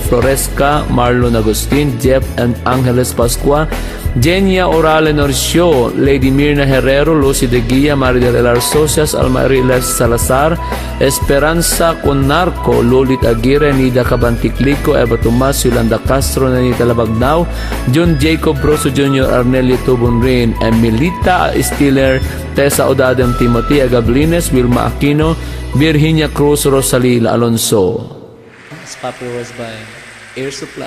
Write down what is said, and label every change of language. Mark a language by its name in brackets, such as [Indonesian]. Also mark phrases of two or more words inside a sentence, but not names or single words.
[English] Floresca, Marlon Agustin, Jeff and Angeles Pascua, Jenia Orale Norcio, Lady Mirna Herrero, Lucy de Guia, Maridel Elar Socias, Alma Riles Salazar, Esperanza Conarco, Lulit Aguirre, Nida Cabanticlico, Eva Tomas, Yolanda Castro, Nanita Labagnao, John Jacob Broso Jr., Arnelio Tubunrin, Emilita Stiller, Tessa Odadem, Timothy Agablines, Wilma Aquino, Virginia Cruz, Rosalila Alonso. This popular was by Air Supply.